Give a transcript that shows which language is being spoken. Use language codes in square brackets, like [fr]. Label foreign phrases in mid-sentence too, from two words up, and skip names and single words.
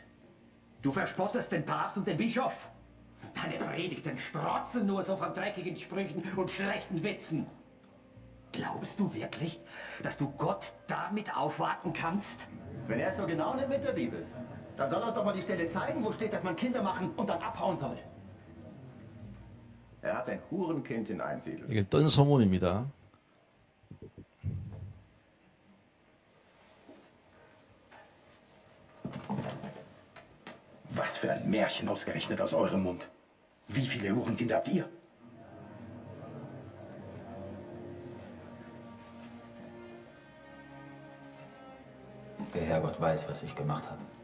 [de] Du verspottest den Papst und den Bischof. Deine Predigten strotzen nur so von dreckigen Sprüchen und schlechten Witzen. Glaubst du wirklich, dass du Gott damit aufwarten kannst? Wenn er es so genau nimmt mit der Bibel, dann soll uns doch mal die Stelle zeigen, wo steht, dass man Kinder machen und dann abhauen soll. Er hat ein Hurenkind in Einsiedel. [ko] 이게 뜬 소문입니다. [de] Was für ein Märchen ausgerechnet aus eurem Mund. Wie viele Hurenkinder habt ihr? Der Herrgott weiß, was ich gemacht habe.